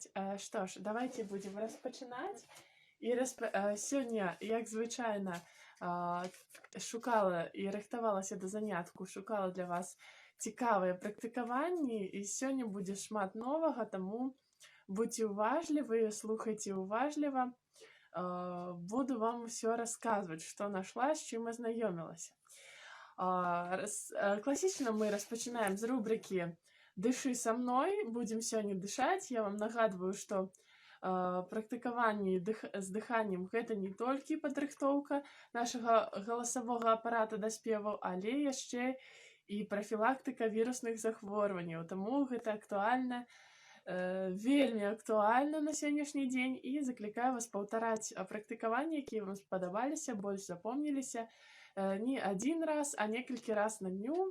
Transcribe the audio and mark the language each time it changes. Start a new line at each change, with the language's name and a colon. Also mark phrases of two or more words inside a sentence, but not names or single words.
Belarusian: Што ж, давайте будем распачынаць. І сёння, як звычайна, шукала і рыхтавалася да занятку, шукала для вас цікавыя практыкаванні, і сёння будзе шмат новага, таму будьте уважливы, слухайте уважливо.
Russian: Буду вам все рассказывать, что нашла, с чем ознакомилась. Классично мы распочинаем с рубрики «Дыши со мной». Будем сегодня дышать. Я вам нагадываю, что
Belarusian: практыкаванне з дыханнем гэта не толькі падрыхтоўка нашага галасавога апарата да спеву, але яшчэ і прафілактыка вірусных захворванняў. Таму гэта актуальна, вельмі актуальна на сённяшні дзень, і заклікаю вас паўтараць практыкаванні, якія вам спадабаліся, больш запомніліся не адзін раз, а некалькі раз на дню.